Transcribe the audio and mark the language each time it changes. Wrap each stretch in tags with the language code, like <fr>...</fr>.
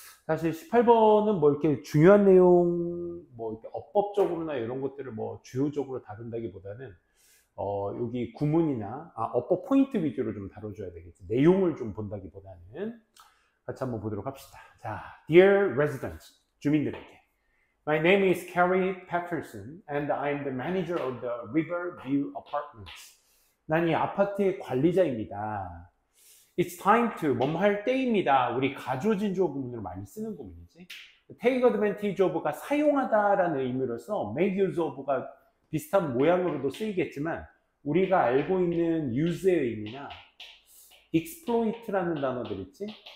<ko>사실 18번은 뭐 이렇게 중요한 내용, 뭐 이렇게 어법적으로나 이런 것들을 뭐 주요적으로 다룬다기보다는 여기 구문이나 어법 포인트 위주로 좀 다뤄줘야 되겠지. 내용을 좀 본다기보다는. 같이 한번 보도록 합시다. 자, Dear residents, 주민들에게.</ko> <en>My name is Carrie Patterson and I'm the manager of the Riverview Apartments.</en> <ko>난 이 아파트의 관리자입니다. It's time to, 뭐뭐 할 때입니다. 우리 가주어진 주어 구문으로 많이 쓰는 구문이지. Take advantage of 가 사용하다라는 의미로서 make use of 가 비슷한 모양으로도 쓰이겠지만 우리가 알고 있는 use의 의미나 exploit라는 단어들 있지?</ko>